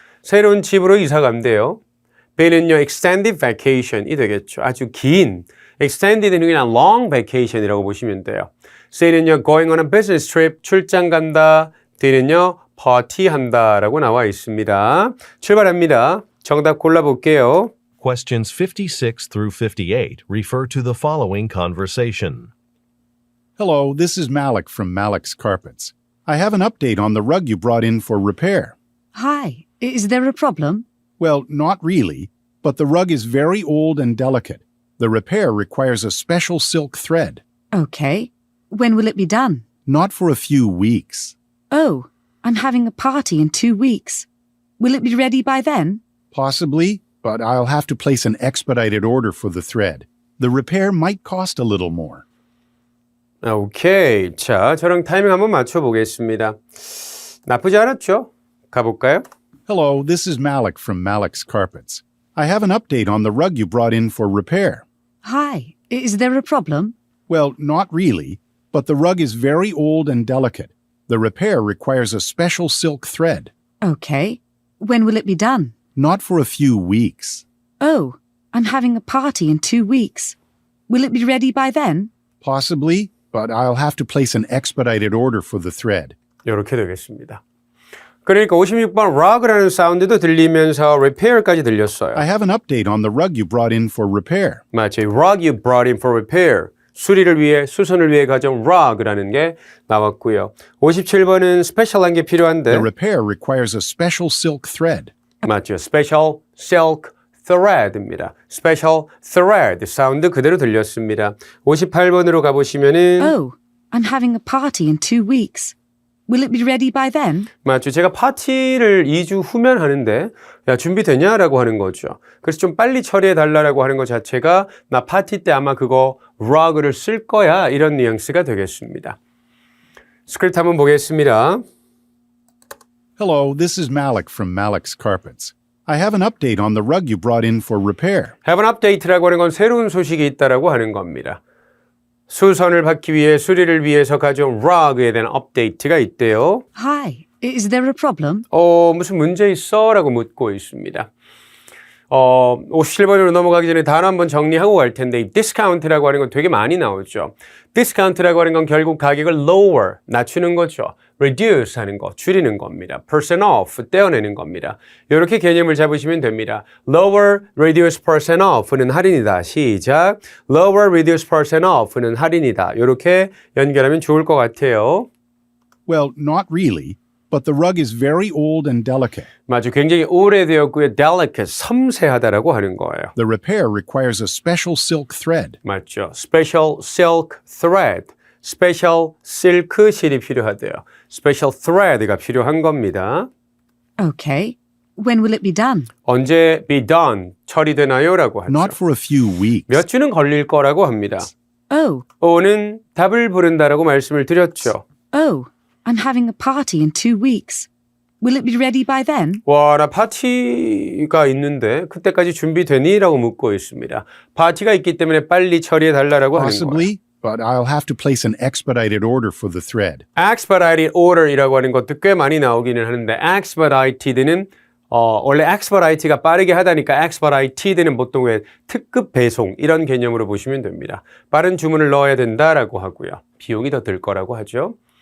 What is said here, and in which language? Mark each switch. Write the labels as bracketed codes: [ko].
[ko] 새로운 집으로 이사 간대요. B는요, [en] extended vacation [ko] 이 되겠죠. 아주 긴, extended는 그냥 [en] long vacation [ko] 이라고 보시면 돼요. [en] say는요, going on a business trip, [ko] 출장 간다. D는요, 파티한다라고 나와 있습니다. 출발합니다. 정답 골라볼게요. [en] Questions 56 through 58 refer to the following conversation. Hello, this is Malik from Malik's Carpets. I have an update on the rug you brought in for repair. Hi, is there a problem? Well, not really, but the rug is very old and delicate. The repair requires a special silk thread. Okay. When will it be done? Not for a few weeks. Oh, I'm having a party in 2 weeks. Will it be ready by then? Possibly, but I'll have to place an expedited order for the thread. The repair might cost a little more. [ko] 오케이. 자, 저랑 타이밍 한번 맞춰보겠습니다. 나쁘지 않았죠? 가볼까요? [en] Hello, this is Malik from Malik's Carpets. I have an update on the rug you brought in for repair. Hi, is there a problem? Well, not really, but the rug is very old and delicate. The repair requires a special silk thread. Okay. When will it be done? Not for a few weeks. Oh, I'm having a party in 2 weeks. Will it be ready by then? Possibly, but I'll have to place an expedited order for the thread. [ko] 이렇게 되겠습니다. 그러니까 56번 rug라는 사운드도 들리면서 repair까지 들렸어요. [en] I have an update on the rug you brought in for repair. [ko] 맞죠. [en] rug you brought in for repair. [ko] 수리를 위해, 수선을 위해 가져온 rug라는 게 나왔고요. 57번은 스페셜한 게 필요한데 [en] The repair requires a special silk thread. [ko] 맞죠. [en] special silk thread입니다. [ko] special thread 사운드 그대로 들렸습니다. 58번으로 가보시면은 [en] Oh, I'm having a party in 2 weeks. Will it be ready by then? [ko] 맞죠. 제가 파티를 2주 후면 하는데 야 준비되냐라고 하는 거죠. 그래서 좀 빨리 처리해달라고 하는 것 자체가 나 파티 때 아마 그거 rug를 쓸 거야 이런 뉘앙스가 되겠습니다. 스크립트 한번 보겠습니다. [en] Hello, this is Malik from Malik's Carpets. I have an update on the rug you brought in for repair. have an update [ko] 라고 하는 건 새로운 소식이 있다라고 하는 겁니다. 수선을 받기 위해 수리를 위해서 가져온 rug에 대한 업데이트가 있대요. [en] Hi, is there a problem? [ko] 무슨 문제 있어? 라고 묻고 있습니다. 57번으로 넘어가기 전에 단어 한번 정리하고 갈 텐데 이 discount라고 하는 건 되게 많이 나오죠. discount라고 하는 건 결국 가격을 lower, 낮추는 거죠. reduce 하는 거, 줄이는 겁니다. [en] percent off, [ko] 떼어내는 겁니다. 이렇게 개념을 잡으시면 됩니다. lower, reduce [en] percent off [ko] 는 할인이다. 시작. lower, reduce [en] percent off [ko] 는 할인이다. 이렇게 연결하면 좋을 것 같아요. [en] Well, not really, but the rug is very old and delicate. [ko] 맞아. 굉장히 오래되었고요. delicate, 섬세하다라고 하는 거예요. [en] The repair requires a special silk thread. 맞죠. special silk thread. [ko] special silk 실이 필요하대요. special thread가 필요한 겁니다. [en] Okay. When will it be done? [ko] 언제 [en] be done, [ko] 처리되나요? 라고 하죠. [en] Not for a few weeks. [ko] 몇 주는 걸릴 거라고 합니다. [en] Oh, [ko] 오는 답을 부른다라고 말씀을 드렸죠. [en] oh, I'm having a party in 2 weeks. Will it be ready by then? [ko] 와, 나 파티가 있는데 그때까지 준비되니? 라고 묻고 있습니다. 파티가 있기 때문에 빨리 처리해달라고 하는 거예요. [en] Possibly, but I'll have to place an expedited order for the thread. expedited order [ko] 이라고 하는 것도 꽤 많이 나오기는 하는데 expedited는 원래 expedite가 빠르게 하다니까 expedited는 보통 왜 특급 배송 이런 개념으로 보시면 됩니다. 빠른 주문을 넣어야 된다라고 하고요. 비용이 더 들 거라고 하죠.